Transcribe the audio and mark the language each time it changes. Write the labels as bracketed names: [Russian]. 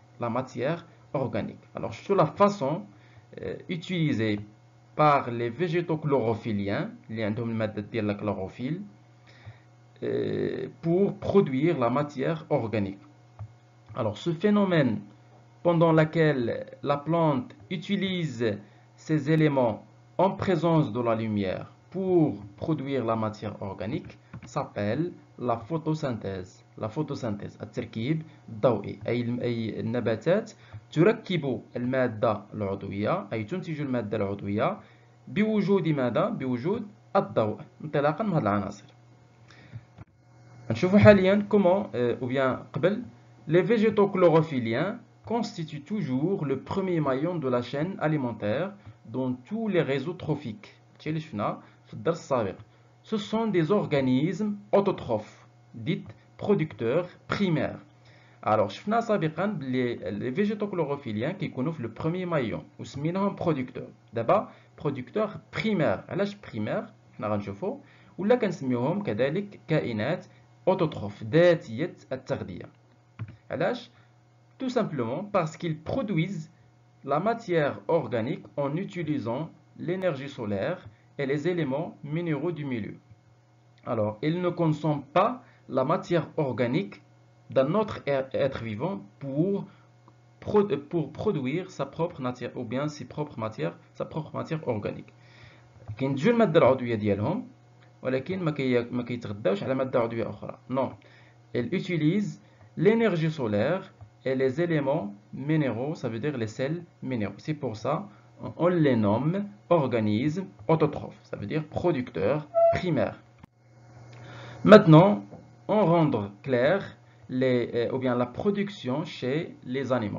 [French] La matière organique. Alors sur la façon utilisée par les végétaux chlorophylliens [Arabic] اللي عندهم المادة ديال [French] la chlorophylle pour produire la matière organique. Alors ce phénomène pendant lequel la plante utilise ces éléments en présence de la lumière pour produire la matière organique s'appelle la photosynthèse. La photosynthèse [Arabic] التركيب الضوئي أي النباتات تركب المادة العضوية أي تنتج المادة العضوية بوجود ماذا؟ بوجود الضوء انطلاقا من هذه العناصر. نشوفوا حاليا [French] comment ou bien [Arabic] قبل [French] les végétaux chlorophylliens constituent toujours le premier maillon de la chaîne alimentaire dans tous les réseaux trophiques. [Arabic] هادشي اللي شفنا في الدرس السابق. [French] Ce sont des organismes autotrophes, dites producteurs primaires. Alors [Arabic] شفنا سابقا بلي [French] les végétaux chlorophylliens [Arabic] كيكونوا في [French] le premier maillon [Arabic] وسميناهم [French] producteurs. [Arabic] دابا [French] producteurs primaires. [Arabic] علاش primaire حنا غنشوفوا ولا كنسميوهم كذلك كائنات autotrophes ذاتية التغذية. علاش؟ [French] Tout simplement parce qu'ils produisent la matière organique en utilisant l'énergie solaire et les éléments minéraux du milieu. Alors, ils ne consomment pas la matière organique d'un autre être vivant pour produire sa propre matière ou bien sa propre matière organique. [Arabic] كينتجوا المادة العضوية ديالهم ولكن ما كيتغداوش على مادة عضوية أخرى. [French] Non, ils utilisent l'énergie solaire et les éléments minéraux, ça veut dire les sels minéraux. C'est pour ça on les nomme organismes autotrophes, ça veut dire producteurs primaires. Maintenant, on rend clair ou bien la production chez les animaux.